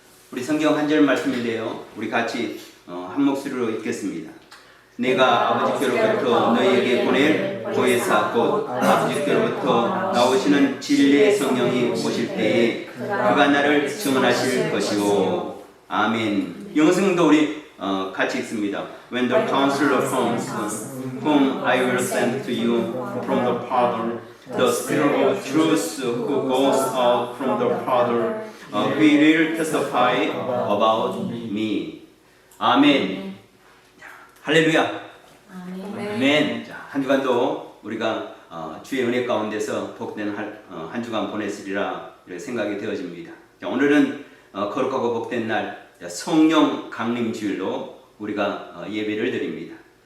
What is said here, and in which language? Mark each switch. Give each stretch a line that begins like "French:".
Korean: 우리 성경 한 절 말씀인데요. 우리 같이 한 목소리로 읽겠습니다. 내가 아버지께로부터 너희에게 보낼 보혜사 곧 아버지께로부터 나오시는 진리의 성령이 오실 때에 그가 나를 증언하실 것이오. 아멘. 영성도 우리 같이 읽습니다.
English: When the Counselor comes, whom I will send to you from the Father, the Spirit of truth who goes out from the Father, he will testify about me.
Korean: 아멘. 할렐루야. 아멘. 자, 한 주간도 우리가 주의 은혜 가운데서 복된 한 주간 보냈으리라 이렇게 생각이 되어집니다. 자, 오늘은 거룩하고 복된 날 성령 강림 주일로 우리가 예배를 드립니다.